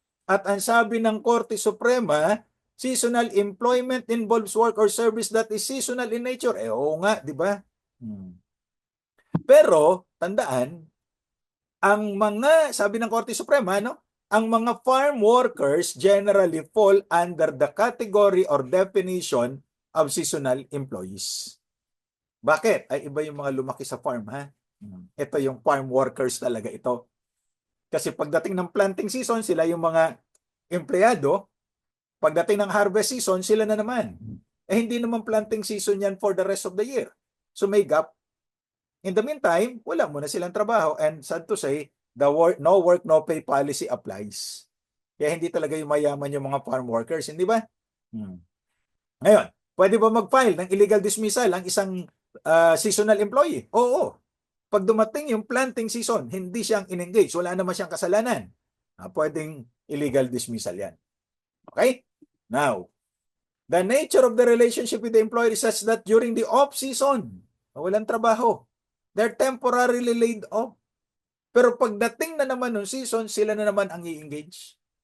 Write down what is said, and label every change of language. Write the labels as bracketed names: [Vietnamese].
[Filipino] At ang sabi ng [English] Korte Suprema, seasonal employment involves work or service that is seasonal in nature. [Filipino] Oo nga, di ba? Pero, tandaan, sabi ng Korte Suprema, no? Ang mga [English] farm workers generally fall under the category or definition of seasonal employees. [Filipino] Bakit? Ay iba yung mga lumaki sa farm, ha? Ito yung farm workers talaga ito. Kasi pagdating ng planting season, sila yung mga empleyado. Pagdating ng harvest season, sila na naman. Hindi naman planting season yan [English] for the rest of the year. [Filipino] So may gap. [English] In the meantime, [Filipino] wala muna silang trabaho. [English] And sad to say, the no work, no pay policy applies. [Filipino] Kaya hindi talaga yung mayaman yung mga farm workers, hindi ba? Ngayon, pwede ba mag-file ng illegal dismissal ang isang seasonal employee? Oo. Pag dumating yung planting season, hindi siyang in-engage, wala naman siyang kasalanan. Pwedeng illegal dismissal yan. Okay? [English] Now, the nature of the relationship with the employer is such that during the off-season, [Filipino] walang trabaho, [English] they're temporarily laid off. [Filipino] Pero pagdating na naman ng season, sila na naman ang i-engage.